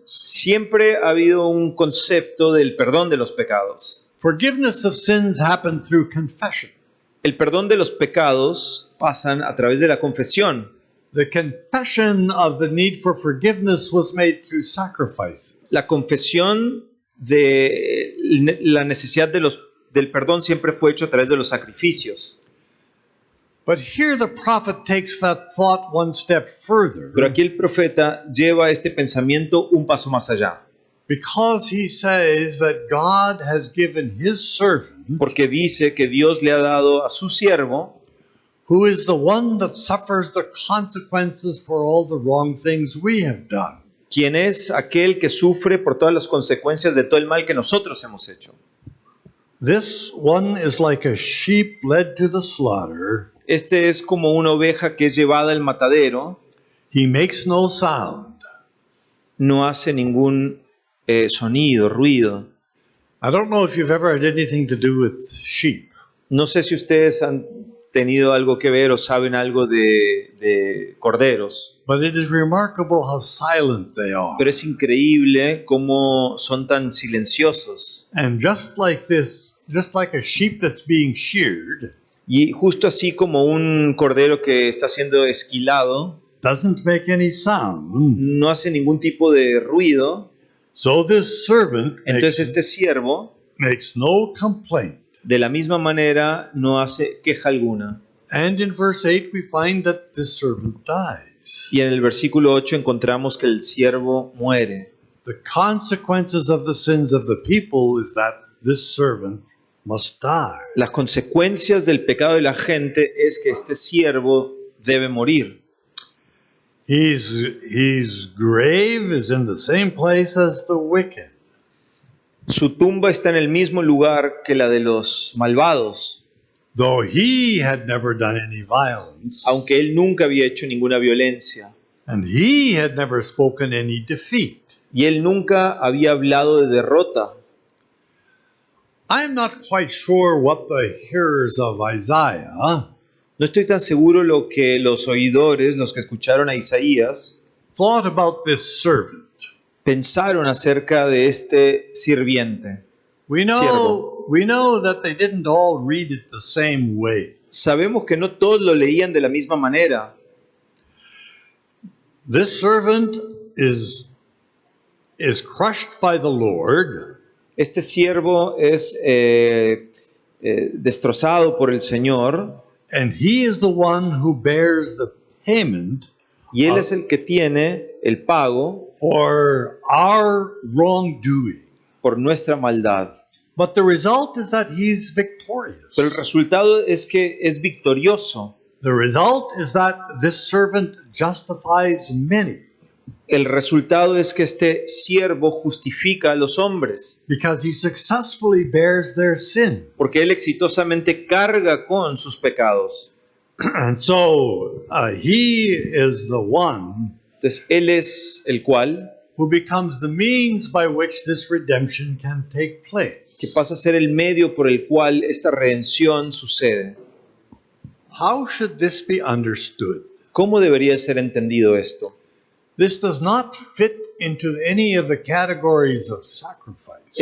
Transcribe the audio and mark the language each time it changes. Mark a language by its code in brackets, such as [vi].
[es] Siempre ha habido un concepto del perdón de los pecados. [en] Forgiveness of sins happened through confession. [es] El perdón de los pecados pasan a través de la confesión. [en] The confession of the need for forgiveness was made through sacrifices. [es] La confesión de la necesidad del perdón siempre fue hecho a través de los sacrificios. [en] But here the prophet takes that thought one step further [es] Pero aquí el profeta lleva este pensamiento un paso más allá. [en] Because he says that God has given his servant, [es] porque dice que Dios le ha dado a su siervo, [en] who is the one that suffers the consequences for all the wrong things we have done. [es] quien es aquel que sufre por todas las consecuencias de todo el mal que nosotros hemos hecho. [en] This one is like a sheep led to the slaughter. [es] Este es como una oveja que es llevada al matadero, [en] He makes no sound. [es] no hace ningún sonido, ruido. [en] I don't know if you've ever had anything to do with sheep, [es] No sé si ustedes han tenido algo que ver o saben algo de corderos, [en] but it is remarkable how silent they are. [es] pero es increíble cómo son tan silenciosos. [en] And just like this, just like a sheep that's being sheared, [es] Y justo así como un cordero que está siendo esquilado, [en] doesn't make any sound. [es] no hace ningún tipo de ruido, [en] So this servant [es] entonces este siervo, [en] makes no complaint. [es] de la misma manera, no hace queja alguna. [en] And in verse 8, we find that this servant dies. [es] Y en el versículo 8 encontramos que el siervo muere. [en] The consequences of the sins of the people is that this servant must die. [es] Las consecuencias del pecado de la gente es que este siervo debe morir. [en] His grave is in the same place as the wicked. [es] Su tumba está en el mismo lugar que la de los malvados, [en] Though he had never done any violence, [es] aunque él nunca había hecho ninguna violencia [en] and he had never spoken any defeat. [es] y él nunca había hablado de derrota. [en] I'm not quite sure what the hearers of Isaiah [es] No estoy tan seguro lo que los oidores, los que escucharon a Isaías, [en] thought about this servant. [es] pensaron acerca de este sirviente. [en] We know that they didn't all read it the same way. [es] Sabemos que no todos lo leían de la misma manera. [en] This servant is crushed by the Lord, [es] Este siervo es destrozado por el Señor [en] and he is the one who bears the payment [es] y él es el que tiene el pago [en] for our wrongdoing. [es] por nuestra maldad. [en] But the result is that he's victorious. [es] Pero el resultado es que es victorioso. [en] The result is that this servant justifies many [es] El resultado es que este siervo justifica a los hombres, [en] because he successfully bears their sin. [es] porque él exitosamente carga con sus pecados. [en] And so he is the one [es] Entonces él es el cual [en] who becomes the means by which this redemption can take [es] que [en] place. [es] pasa a ser el medio por el cual esta redención sucede. [en] How should this be understood? [es] ¿Cómo debería ser entendido esto? [en] This does not fit into any of the categories of sacrifice.